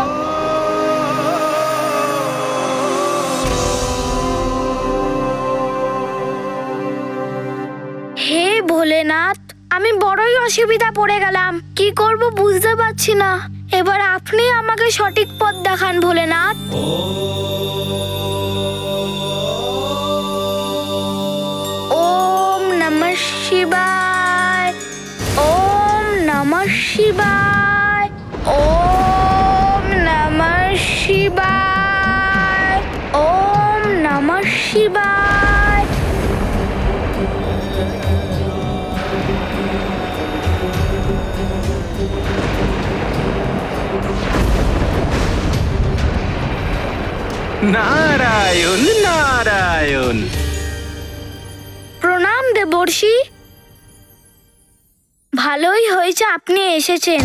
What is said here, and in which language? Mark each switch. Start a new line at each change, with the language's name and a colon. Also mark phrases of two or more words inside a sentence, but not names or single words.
Bangla: হে ভোলেনাথ, আমি বড়ই অসুবিধা পড়ে গেলাম। কি করব বুঝতে পারছি না। এবার আপনি আমাকে সঠিক পথ দেখান ভোলেনাথ।
Sanskrit: ওম নমঃ শিবায়, ওম নমঃ শিবায়, ওম নমঃ শিবায়, ওম নমঃ শিবায়।
Bangla: নারায়ণ নারায়ণ। প্রণাম দেবর্ষি। ভালোই হয়েছে আপনি এসেছেন।